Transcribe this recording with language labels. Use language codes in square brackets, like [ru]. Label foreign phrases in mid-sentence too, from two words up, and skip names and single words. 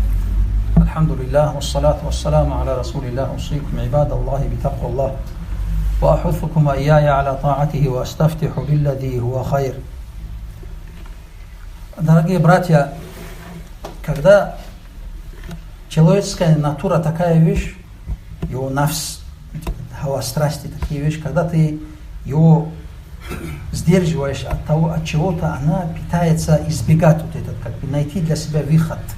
[ar] الحمد لله والصلاة والسلام على رسول الله. أوصيكم عباد الله بتقوى الله. وأحثكم إياي على طاعته وأستفتح بالذي هو خير. [ru] Дорогие братья, когда человеческая натура такая вещь, его нафс, хава страсти, такие вещи, когда ты его сдерживаешь от того, от чего-то, она пытается избегать вот этот, как бы найти для себя выход.